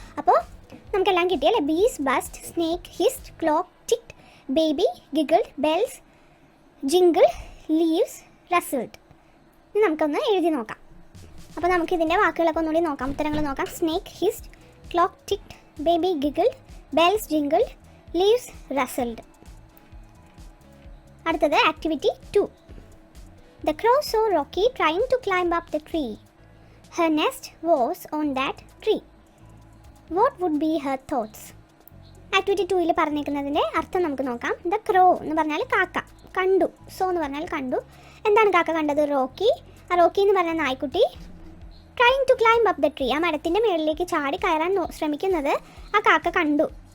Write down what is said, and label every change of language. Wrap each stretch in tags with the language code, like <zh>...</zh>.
<ml>അപ്പോൾ നമുക്കെല്ലാം കിട്ടിയല്ലേ.</ml> <en>Bees, buzzed, snake, hissed, clock, ticked, baby, giggled, bells, jingle, leaves, rustled.</en> <ml>ഇനി നമുക്കൊന്ന് എഴുതി നോക്കാം. അപ്പോൾ നമുക്ക് ഇതിൻ്റെ വാക്കുകളൊക്കെ ഒന്നുകൂടി നോക്കാം, ഉത്തരങ്ങൾ നോക്കാം.</ml> <en>Snake, hissed, clock, ticked, baby, giggled, bells, jingle, leaves, rustled.</en> <ml>അടുത്തത് activity 2.</ml> <en>The crow saw Rocky trying to climb up the tree. Her nest was on that tree. What would be her thoughts?</en> <ml>Activity 2ൽ പറഞ്ഞിരിക്കുന്നതിൻ്റെ അർത്ഥം നമുക്ക് നോക്കാം. ദ ക്രോ എന്ന് പറഞ്ഞാൽ കാക്ക കണ്ടു. So എന്ന് പറഞ്ഞാൽ കണ്ടു. എന്താണ് കാക്ക കണ്ടത്?</ml> <en>Rocky</en> <ml>എന്ന് പറഞ്ഞ നായ്ക്കുട്ടി</ml> <en>Trying to climb up the tree.</en> <ml>ആ മരത്തിൻ്റെ മുകളിലേക്ക് ചാടി കയറാൻ ശ്രമിക്കുന്നത് ആ കാക്ക കണ്ടു.</ml>